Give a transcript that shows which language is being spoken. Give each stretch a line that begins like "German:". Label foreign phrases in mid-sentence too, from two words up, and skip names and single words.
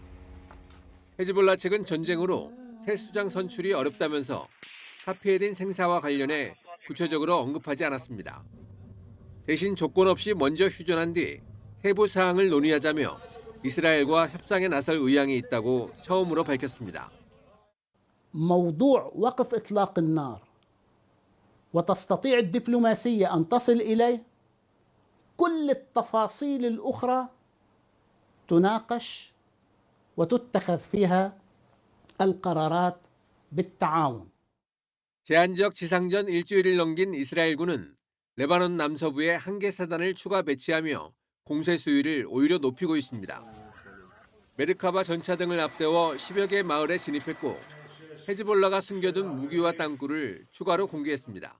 Korean: 헤즈볼라 측은 전쟁으로 새 수장 선출이 어렵다면서 사피에딘 생사와 관련해 구체적으로 언급하지 않았습니다. 대신 조건 없이 먼저 휴전한 뒤 세부 사항을 논의하자며 이스라엘과 협상에 나설 의향이 있다고 처음으로 밝혔습니다.
Arabic: موضوع وقف إطلاق النار وتستطيع الدبلوماسية أن تصل إليه كل التفاصيل الأخرى تناقش وتتخذ فيها القرارات بالتعاون.
Korean: 제한적 지상전 일주일을 넘긴 이스라엘군은 레바논 남서부에 한개 사단을 추가 배치하며 공세 수위를 오히려 높이고 있습니다. 메르카바 전차 등을 앞세워 10여 개 마을에 진입했고 헤즈볼라가 숨겨둔 무기와 땅굴을 추가로 공개했습니다.